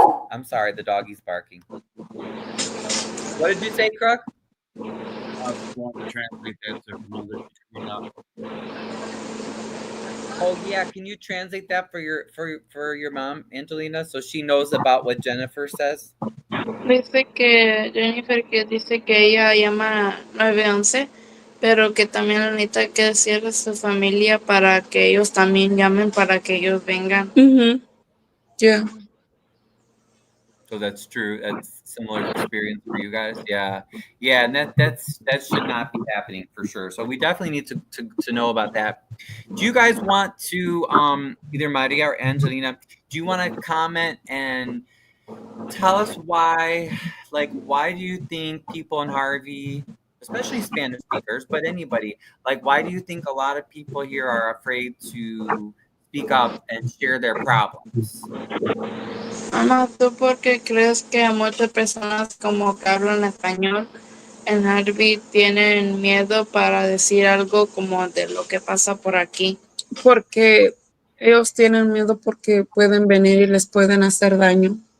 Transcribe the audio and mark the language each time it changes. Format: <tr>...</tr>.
<en>I'm sorry, the doggy's barking. What did you say, Crook? I just want to translate that to her mother. Oh yeah, can you translate that for your mom, Angelina, so she knows about what Jennifer says?</en> <es>Dice que Jennifer dice que ella llama 911, pero que también necesita que decirle a su familia para que ellos también llamen para que ellos vengan.</es> <en>Mm-hmm. Yeah. So that's true. That's similar experience for you guys. Yeah, and that should not be happening for sure. So we definitely need to know about that. Do you guys want to either Maria or Angelina? Do you want to comment and tell us why do you think people in Harvey, especially Spanish speakers, but anybody, why do you think a lot of people here are afraid to speak up and share their problems?</en> <es>Mamá, ¿tú por qué crees que muchas personas como que hablan español en Harvey tienen miedo para decir algo como de lo que pasa por aquí? Porque ellos tienen miedo porque pueden venir y les pueden hacer daño.</es>